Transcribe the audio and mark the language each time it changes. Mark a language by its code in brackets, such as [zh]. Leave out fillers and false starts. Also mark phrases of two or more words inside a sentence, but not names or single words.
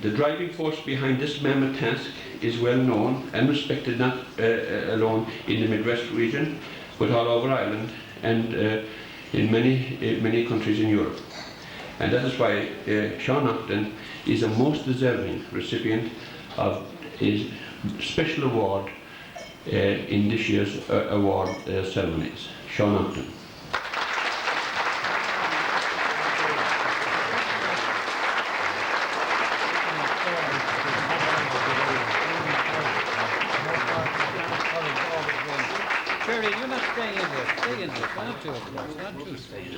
[en] The driving force behind this mammoth task is well known and respected, not alone in the Midwest region, but all over Ireland and in many countries in Europe. And that is why Sean Naughton is a most deserving recipient of a special award in this year's award ceremonies. Sean Naughton. Gerry, you're not staying in this. Stay in this. Why don't you, of course? Why don't you stay in this?